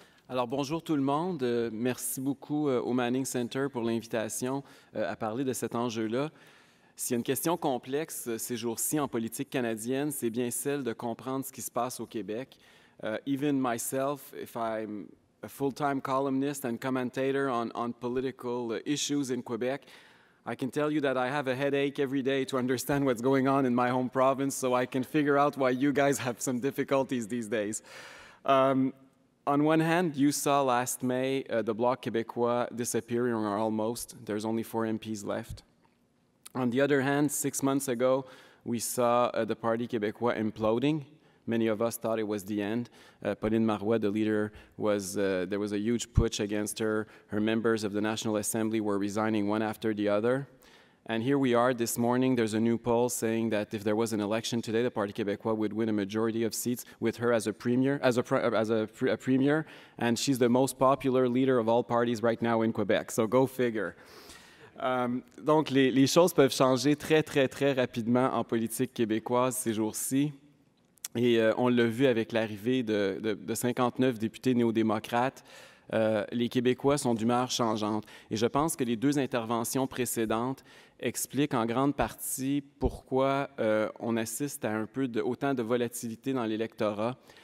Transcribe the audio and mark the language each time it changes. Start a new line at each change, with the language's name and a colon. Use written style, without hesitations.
French: Alors, bonjour tout le monde. Merci beaucoup au Manning Center pour l'invitation à parler de cet enjeu-là. S'il y a une question complexe ces jours-ci en politique canadienne, c'est bien celle de comprendre ce qui se passe au Québec.
English: Even myself, if I'm a full-time columnist and commentator on political issues in Quebec, I can tell you that I have a headache every day to understand what's going on in my home province, so I can figure out why you guys have some difficulties these days. On one hand, you saw last May the Bloc Québécois disappearing, or almost. There's only 4 MPs left. On the other hand, 6 months ago, we saw the Parti Québécois imploding. Many of us thought it was the end. Pauline Marois, the leader, there was a huge putsch against her. Her members of the National Assembly were resigning one after the other. And here we are this morning, there's a new poll saying that if there was an election today, the Parti Québécois would win a majority of seats with her as a premier, and she's the most popular leader of all parties right now in Quebec, so go figure.
French: Donc, les choses peuvent changer très, très, très rapidement en politique québécoise ces jours-ci. Et on l'a vu avec l'arrivée de 59 députés néo-démocrates. Les Québécois sont d'humeur changeante. Et je pense que les 2 interventions précédentes expliquent en grande partie pourquoi on assiste à autant de volatilité dans l'électorat.